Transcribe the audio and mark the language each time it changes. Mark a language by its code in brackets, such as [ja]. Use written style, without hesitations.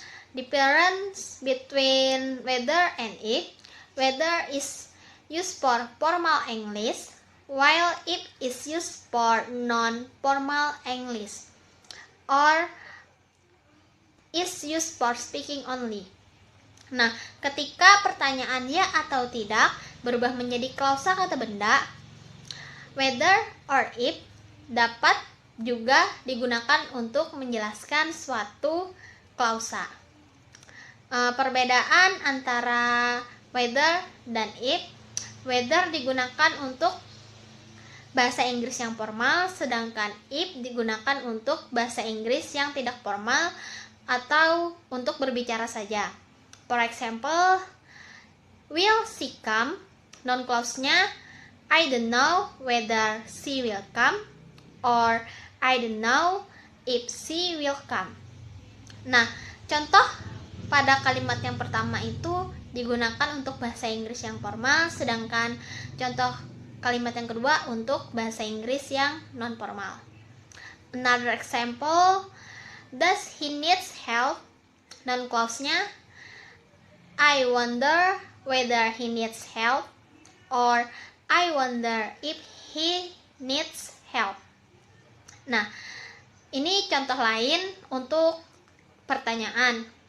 [en] Difference between whether and if: whether is used for formal English, while if is used for non-formal English, or is used for speaking only. [id] Nah, ketika pertanyaan ya atau tidak berubah menjadi klausa kata benda, whether or if dapat juga digunakan untuk menjelaskan suatu klausa. Perbedaan antara whether dan if: whether digunakan untuk bahasa Inggris yang formal, sedangkan if digunakan untuk bahasa Inggris yang tidak formal atau untuk berbicara saja. [en] For example, will she come? Noun clause-nya I don't know whether she will come, or I don't know if she will come. [id] Nah, contoh pada kalimat yang pertama itu digunakan untuk bahasa Inggris yang formal, sedangkan contoh kalimat yang kedua untuk bahasa Inggris yang non-formal. [en] Another example, does he needs help? Noun clause-nya I wonder whether he needs help, or I wonder if he needs help. [id] Nah, ini contoh lain untuk pertanyaan.